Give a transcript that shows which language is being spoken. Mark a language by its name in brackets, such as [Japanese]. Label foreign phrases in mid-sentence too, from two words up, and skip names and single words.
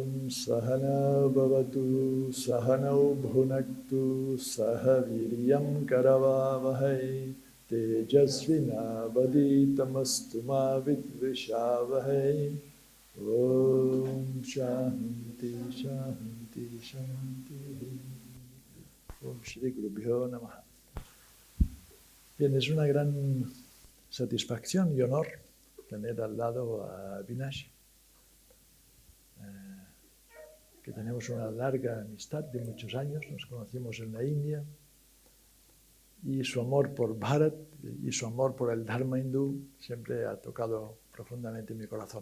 [Sanskrit] Sahana Bhavatu Sahanau Bhunaktu Sahaviryam Karavavahai Tejasvinavaditamastu ma vidvishavahai. Om Shanti Shanti Shanti. Om Shri Gurubhyo Namaha. [Spanish] Bien, es una gran satisfacción y honor tener al lado a Avinash, que tenemos una larga amistad de muchos años, nos conocimos en la India, y su amor por Bharat y su amor por el Dharma hindú siempre ha tocado profundamente mi corazón.